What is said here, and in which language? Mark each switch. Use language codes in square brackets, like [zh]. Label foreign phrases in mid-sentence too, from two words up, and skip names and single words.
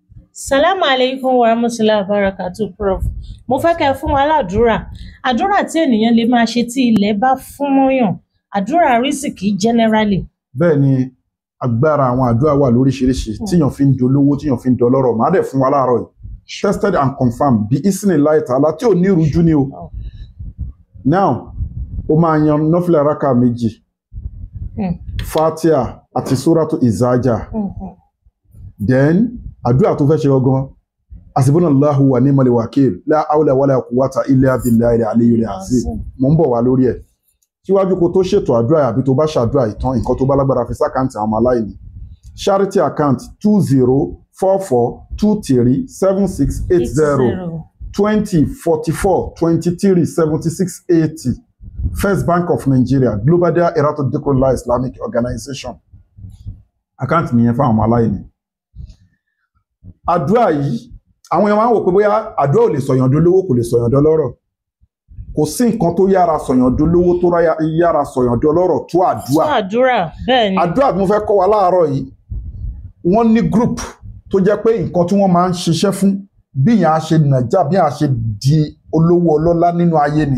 [ar] السلام عليكم ورحمة الله وبركاته, Prof. [yo] Mo fẹ́ kẹ́ fún wa ládùúrà. Àdúrà tí ènìyàn lè máa ṣe tí ilẹ̀ bá fún mọ́yàn. Àdúrà rísìkì generally. Bẹ́ẹ̀ ni agbára àwọn àdúrà wà lóríṣiríṣi tíyàn fi ń dolówó tíyàn fi ń dọlọ́rọ̀. Màá dẹ̀ fún wa láàárọ̀ yìí. [en] Tested and confirmed [yo] bí [ar] بإذن الله تعالى [yo] tí ò ní ìrújú ni o. Now, o máa yan nọ́fìlà rákà méjì. Fatiha àti Suratu Izaja. Then àdúrà tó fẹ́ ṣe ọgbọ́n [ar] حسبنا الله ونعم الوكيل لا حول ولا قوة إلا بالله العلي العظيم. [yo] Mo ń bọ̀ wá lórí ẹ̀. Síwájú kó tó ṣètò àdúrà àbí tó bá ṣàdúrà ìtàn nǹkan tó bá lágbára fi sákàǹtì àwọn aláìní. [en] Charity account 2044237680 2044237680 First Bank of Nigeria Global Dahiratu Dhikrlahi Islamic Organization. [yo] Account nìyẹn fún àwọn aláìní. Àdúrà yìí àwọn èèyàn máa ń wò pé bóyá àdúrà ò lè sọ̀yàn dolówó kò lè sọ̀yàn dọlọ́rọ̀. Kò sí nǹkan tó yára sọ̀yàn dolówó tó yára sọ̀yàn dọlọ́rọ̀ tó àdúrà. Tó àdúrà bẹ́ẹ̀ ni. Àdúrà tí mo fẹ́ kọ́ wa láàárọ̀ yìí wọ́n ní group tó jẹ́ pé nǹkan tí wọ́n máa ń ṣiṣẹ́ fún bí yàn á ṣe nàjà bí yàn á ṣe di olówó ọlọ́lá nínú ayé ni.